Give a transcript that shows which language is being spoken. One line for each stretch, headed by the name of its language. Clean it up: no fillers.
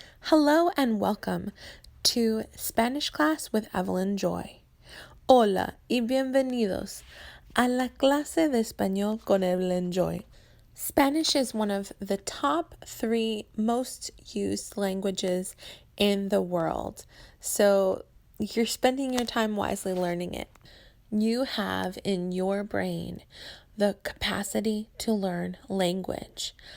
English: Hello and welcome to Spanish Class with Evelyn Joy.
Spanish: Hola y bienvenidos a la clase de español con Evelyn Joy.
English: Spanish is one of the top 3 most used languages in the world, so you're spending your time wisely learning it. You have in your brain the capacity to learn language.